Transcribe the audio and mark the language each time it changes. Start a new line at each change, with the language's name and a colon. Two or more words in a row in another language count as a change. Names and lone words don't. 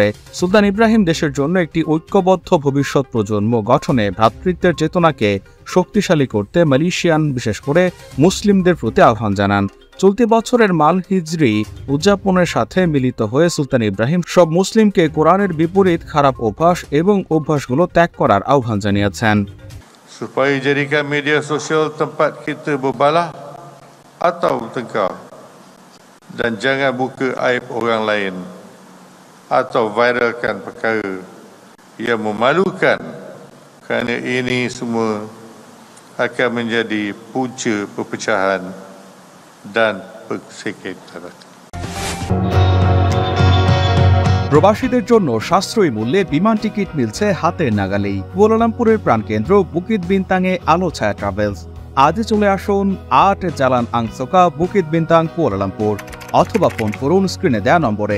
Bangla: সুলতান ইব্রাহিম দেশের জন্য একটি ঐক্যবদ্ধ ভবিষ্যৎ প্রজন্ম গঠনে ভ্রাতৃত্বের চেতনাকে শক্তিশালী করতে মালয়েশিয়ান বিশেষ করে মুসলিমদের প্রতি আহ্বান জানান। চলতি বছরের মাল হিজরি উদযাপনের সাথে মিলিত হয়ে সুলতান ইব্রাহিম সব মুসলিমকে কোরআনের বিপরীত খারাপ অভ্যাস এবং অভ্যাসগুলো ত্যাগ করার আহ্বান জানিয়েছেন।
Malay: Supaya jadikan media sosial tempat kita berbalah atau bertengkar, dan jangan buka aib orang lain atau viralkan perkara yang memalukan, kerana ini semua akan menjadi punca perpecahan dan persekitaran.
Bangla: প্রবাসীদের জন্য সাশ্রয়ী মূল্যে বিমান টিকিট মিলছে হাতের নাগালেই। কুয়ালালামপুরের প্রাণকেন্দ্র বুকিত বিন্তাংয়ে আলো ছায়া ট্রাভেলস। আজই চলে আসুন ৮ জালান আংসোকা, বুকিত বিন্তাং, কুয়ালালামপুর, অথবা ফোন করুন স্ক্রিনে দেওয়া নম্বরে।